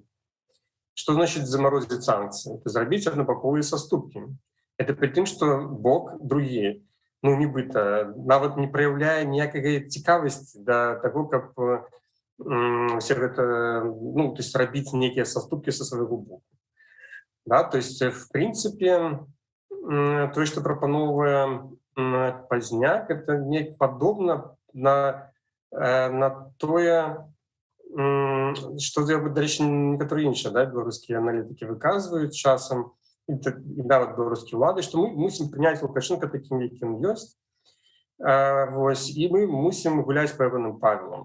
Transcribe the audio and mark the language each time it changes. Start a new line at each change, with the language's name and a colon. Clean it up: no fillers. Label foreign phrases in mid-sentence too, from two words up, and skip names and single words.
Belarusian: Што значыць замарозіць санкцыі? Это зрабіць аднабаковыя саступкі. Это пры тым, што бок другі, ну нібыта, нават не праяўляе ніякай цікавасці да таго, каб все гэта, ну,
Russian: то есть
Belarusian: рабіць нейкія саступкі са свайго боку. Да,
Russian: то есть, в принципе, то, что
Belarusian: прапановывае Пазняк, это не подобно на тое, што, дарэчы, некаторыя іншыя, да, беларускія аналітыкі выказваюць часам, і нават беларускія ўлады, што мы мусім прыняць Лукашенко такім, якім ёсць, вось, і мы мусім гуляць па ягоным правілам.